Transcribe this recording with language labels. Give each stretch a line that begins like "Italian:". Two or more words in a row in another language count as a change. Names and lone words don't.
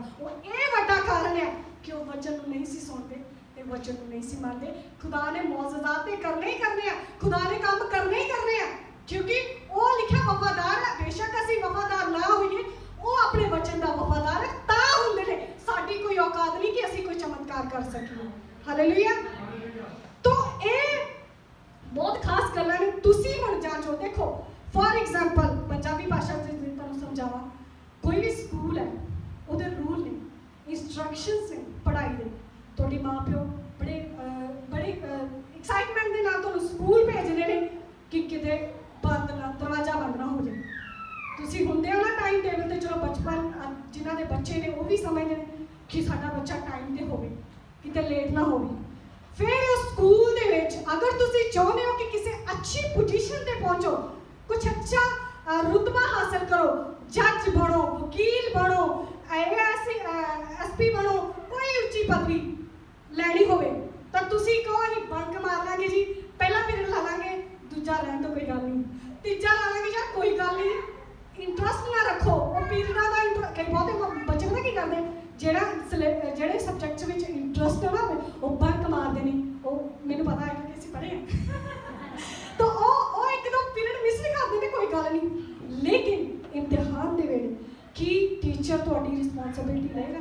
Punjabi: ਉਹ ਇਹ ਵੱਡਾ ਕਾਰਨ ਹੈ ਕਿ ਉਹ ਵਚਨ ਨੂੰ ਨਹੀਂ ਸੀ ਸੁਣਦੇ ਤੇ ਵਚਨ ਨੂੰ ਨਹੀਂ ਸੀ ਮੰਨਦੇ। ਖੁਦਾ ਨੇ ਮੌਜੂਜ਼ਾਤ ਤੇ ਕਰਨੇ ਹੀ ਕਰਨੇ ਆ, ਖੁਦਾ ਨੇ ਕੰਮ ਕਰਨੇ ਹੀ ਕਰਨੇ ਆ, ਕਿਉਂਕਿ ਉਹ ਲਿਖਿਆ ਵਫਾਦਾਰ ਹੈ। ਬੇਸ਼ੱਕ ਅਸੀਂ ਵਫਾਦਾਰ ਨਾ ਹੋਈਏ, ਉਹ ਆਪਣੇ ਵਚਨ ਦਾ ਵਫਾਦਾਰ ਹੈ, ਤਾਂ ਹੁੰਦੇ ਨੇ। ਸਾਡੀ ਕੋਈ ਔਕਾਤ ਨਹੀਂ ਕਿ ਅਸੀਂ ਕੋਈ ਚਮਤਕਾਰ ਕਰ ਸਕੀਏ। ਹਾਲੇਲੂਇਆ। ਤੋ ਬਹੁਤ ਖਾਸ ਗੱਲਾਂ ਨੇ। ਤੁਸੀਂ ਹੁਣ ਜਾਂਚੋ, ਦੇਖੋ
English: for example
Punjabi: ਪੰਜਾਬੀ ਭਾਸ਼ਾ 'ਚ ਤੁਹਾਨੂੰ ਸਮਝਾਵਾਂ, ਕੋਈ ਭੀ ਸਕੂਲ ਹੈ ਉਹਦੇ ਰੂਲ ਨੇ, ਇੰਸਟ੍ਰਕਸ਼ਨਸ ਨੇ ਪੜ੍ਹਾਈ ਦੇ। ਤੁਹਾਡੇ ਮਾਂ ਪਿਓ ਬੜੇ ਐਕਸਾਈਟਮੈਂਟ ਦੇ ਨਾਲ ਤੁਹਾਨੂੰ ਸਕੂਲ ਭੇਜਦੇ ਨੇ ਕਿ ਕਿਤੇ ਬੰਦ ਨਾ, ਦਰਵਾਜ਼ਾ ਬੰਦ ਨਾ ਹੋ ਜਾਏ। ਤੁਸੀਂ ਹੁੰਦੇ ਹੋ ਨਾ ਟਾਈਮ ਟੇਬਲ ਤੇ, ਚਲੋ ਬਚਪਨ ਜਿਨ੍ਹਾਂ ਦੇ ਬੱਚੇ ਨੇ ਉਹ ਭੀ ਸਮਝਦੇ ਨੇ ਕਿ ਸਾਡਾ ਬੱਚਾ ਟਾਈਮ ਤੇ ਹੋਵੇ, ਕਿਤੇ ਲੇਟ ਨਾ ਹੋਵੇ। ਫਿਰ ਉਸ ਸਕੂਲ ਦੇ ਵਿਚ ਅਗਰ ਤੁਸੀਂ ਚਾਹੁੰਦੇ ਹੋ ਕਿ ਕਿਸੀ ਅੱਛੀ ਪੋਜ਼ੀਸ਼ਨ ਤੇ ਪਹੁੰਚੋ, ਕੁਝ ਅੱਛਾ ਰੁਤਬਾ ਹਾਸਿਲ ਕਰੋ, ਜੱਜ ਬਣੋ, ਵਕੀਲ ਬਣੋ, ਐਸਪੀ ਬਣੋ, ਕੋਈ ਉੱਚੀ ਪਦਵੀ ਲੈਣੀ ਹੋਵੇ, ਤੋ ਤੁਸੀਂ ਕਹੋ ਅਸੀਂ ਬੰਕ ਮਾਰ ਲਾਂਗੇ ਜੀ, ਪਹਿਲਾ ਪੀਰੀਅਡ ਲਾ ਲਾਂਗੇ, ਦੂਜਾ ਰਹਿਣ ਦੋ ਕੋਈ ਗੱਲ ਨਹੀਂ, ਤੀਜਾ ਲਾ ਲਾਂਗੇ ਯਾਰ ਕੋਈ ਗੱਲ ਨਹੀਂ, ਇੰਟਰਸਟ ਨਾ ਰੱਖੋ। ਉਹ ਪੀਰੀਅਡਾਂ ਦਾ ਕਈ ਬਹੁਤੇ ਬੱਚੇ ਪਤਾ ਕੀ ਕਰਦੇ, ਜਿਹੜੇ ਸਬਜੈਕਟਸ ਵਿੱਚ ਇੰਟਰਸਟ ਹੈ ਨਾ ਉਹ ਬੰਕ ਮਾਰਦੇ ਨੇ। ਉਹ ਮੈਨੂੰ ਪਤਾ ਹੈ ਕਿਉਂਕਿ ਅਸੀਂ ਪੜ੍ਹੇ ਹਾਂ। ਤਾਂ ਉਹ ਇੱਕ ਦੋ ਪੀਰੀਅਡ ਮਿਸ ਨਹੀਂ ਕਰਦੇ ਨੇ, ਕੋਈ ਗੱਲ ਨਹੀਂ, ਲੇਕਿਨ ਇਮਤਿਹਾਨ ਦੇ ਟੀਚਰ ਤੁਹਾਡੀ ਰਿਸਪੌਂਸਿਬਿਲਿਟੀ ਲਏਗਾ?